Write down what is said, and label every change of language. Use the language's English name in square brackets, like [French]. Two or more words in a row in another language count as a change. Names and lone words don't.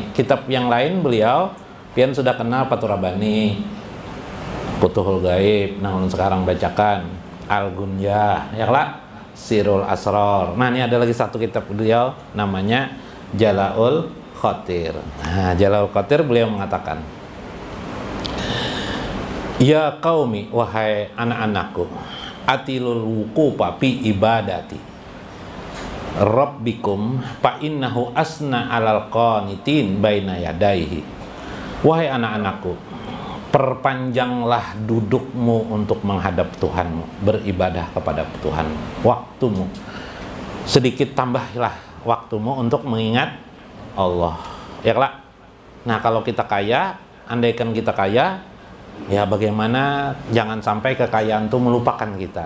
[Banjar] Kitab yang lain beliau pian sudah kenal Fathurabani, Futuhul Gaib, nah sekarang bacakan Al-Gunyah, ya lah, Sirul Asrar. Nah ini ada lagi satu kitab beliau namanya Jala'ul Qatir. Nah, Jala'ul Qatir beliau mengatakan, [Arabic] يا قومي, [Banjar] wahai anak-anakku, [Arabic] أطيلوا الوقوف في عبادة ربكم فإنه أسنى على القانتين بين يديه. [Banjar] Wahai anak-anakku, perpanjanglah dudukmu untuk menghadap Tuhanmu, beribadah kepada Tuhanmu. Waktumu sedikit tambahlah waktumu untuk mengingat Allah. Ya lah. Nah, kalau kita kaya, andaikan kita kaya, ya bagaimana jangan sampai kekayaan itu melupakan kita.